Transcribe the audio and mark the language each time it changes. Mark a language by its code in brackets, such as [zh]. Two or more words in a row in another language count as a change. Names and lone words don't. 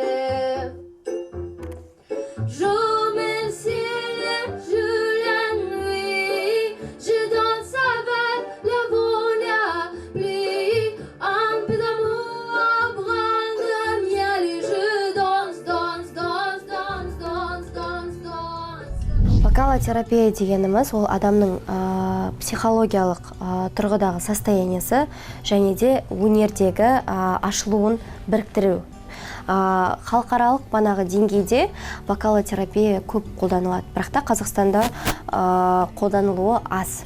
[fr] Je mets le ciel, je la nuit, je danse avec le vent, la pluie, un peu d'amour, un brin de miel, et je danse, danse, danse, danse, danse, danse, danse. [kk] Вокалотерапия дегеніміз ол адамның психологиялық тұрғыдағы состояниясы және де өнердегі ашылуын біріктіру. Халықаралық деңгейде вокалотерапия көп қолданылады, бірақ та Қазақстанда қолданылуы аз.